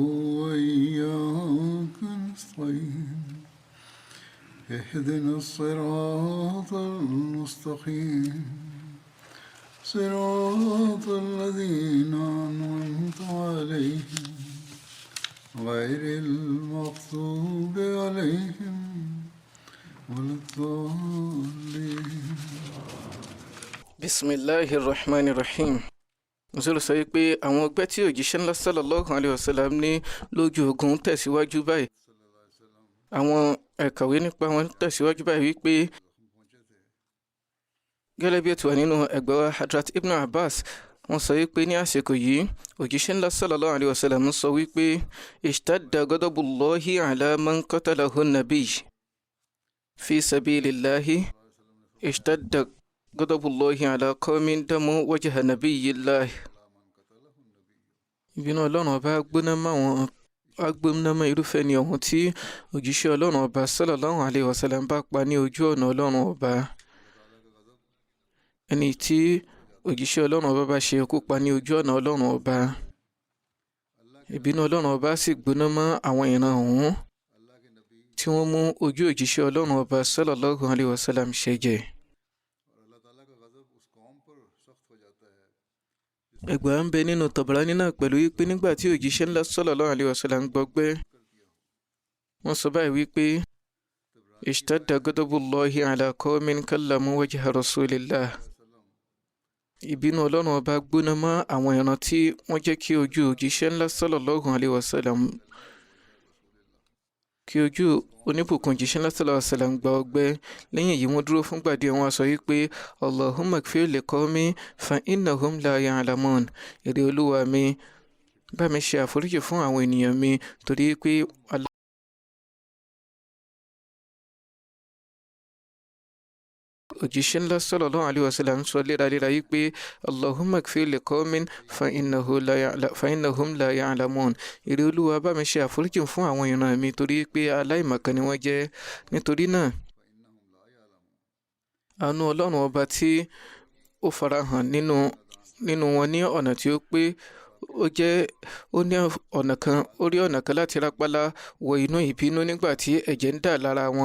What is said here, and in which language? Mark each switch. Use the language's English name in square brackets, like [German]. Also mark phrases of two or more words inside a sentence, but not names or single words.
[Arabic] وإياك نستعين اهدنا الصراط المستقيم صراط الذين أنعمت عليهم غير المغضوب عليهم ولا الضالين. بسم الله الرحمن الرحيم. [Yoruba] Nzolo sọ wípé àwọn ọgbẹ́ tí òjíṣẹ́ ńlá [Arabic] صلى الله عليه وسلم [Yoruba] ní lójú ogun tẹ̀síwájú báyìí. Àwọn ẹ̀kàwé nípa wọn tẹ̀síwájú báyìí wípé gẹ́lẹ́ bí ó ti wà nínú ẹgbẹ́ wa Hadrat Ibn Abbas wọ́n sọ wípé ní àsìkò yìí òjíṣẹ́ ńlá [Arabic] صلى الله عليه وسلم [Yoruba] sọ wípé [Arabic] اشتد غضب الله على من قتله النبي في سبيل الله اشتد غضب الله على قوم دموا وجه نبي الله. [Yoruba] Ìbínú Ọlọ́run ọba gbóná mọ́ irúfẹ́ ni ọ̀hún tí òjíṣẹ́ Ọlọ́run ọba [Arabic] صلى الله عليه وسلم [Yoruba] bá pa ní ojú ọ̀nà Ọlọ́run ọba. Ẹni tí òjíṣẹ́ Ọlọ́run ọba bá ṣe ikú pa ní ojú ọ̀nà Ọlọ́run ọba, ìbínú Ọlọ́run ọba sì gbóná mọ́ àwọn ìran ọ̀hún tí wọ́n mú ojú òjíṣẹ́ Ọlọ́run ọba [Arabic] صلى الله عليه وسلم [Yoruba] ṣẹ̀jẹ̀. Ẹgbàá ń bẹ nínú Tabarani náà pẹ̀lú wípé nígbà tí òjíṣẹ́ ńlá [Arabic] صلى الله عليه وسلم [Yoruba] gbọgbẹ́, wọ́n sọ báyìí wípé [Arabic] اشتد غضب الله على قوم كلموا وجه رسول الله. [Yoruba] Ìbínú Ọlọ́run ọba gbóná mọ́ àwọn ìran tí wọ́n jẹ́ kí ojú òjíṣẹ́ ńlá [Arabic] صلى الله عليه وسلم, [Yoruba] kí ojú oníbùkún òjíṣẹ́ ńlá [Arabic] صلى الله عليه وسلم [Yoruba] gba ọgbẹ́. Lẹ́yìn èyí wọ́n dúró fúngbà díẹ̀, wọ́n sọ wípé [Arabic] اللهم اغفر لقومي فإنهم لا يعلمون. [Yoruba] Èrè Olúwa mi, bá mi ṣe àforíjì fún àwọn ènìyàn mi torí pé òjíṣẹ́ ńlá [Arabic] صلى الله عليه وسلم [Yoruba] sọ léraléra yìí pé [Arabic] اللهم اغفر لقوم فإنهم لا يعلمون. [Yoruba] Èrè Olúwa, bá mi ṣe àforíjì fún àwọn ìran mi torí pé aláìmọ̀kan ni wọ́n jẹ́. Nítorí náà àánú Ọlọ́run ọba tí ó farahàn nínú wọn ní ọ̀nà tí ó pé ó ní ọ̀nà kan láti rápálá wọ inú ìbínú nígbà tí ẹ̀jẹ̀ ń dà lára wọn.